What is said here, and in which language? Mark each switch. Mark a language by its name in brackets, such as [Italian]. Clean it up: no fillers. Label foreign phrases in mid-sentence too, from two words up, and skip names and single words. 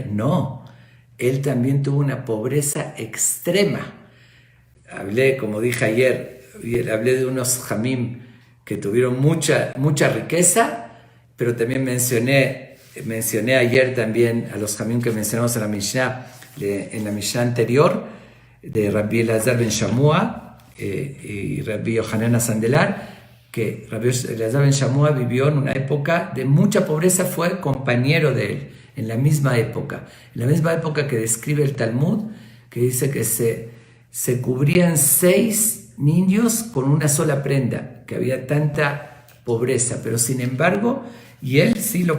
[Spanish] No, él también tuvo una pobreza extrema. Como dije ayer, hablé de unos jamim que tuvieron mucha riqueza, pero también mencioné ayer también a los jamim que mencionamos en la Mishnah anterior, de Rabbi Elazar ben Shamua y Rabbi Yohanan Sandelar, que Rabbi Elazar ben Shamua vivió en una época de mucha pobreza, fue compañero de él en la misma época que describe el Talmud, que dice que se cubrían 6 niños con una sola prenda, que había tanta pobreza, pero sin embargo, y él sí lo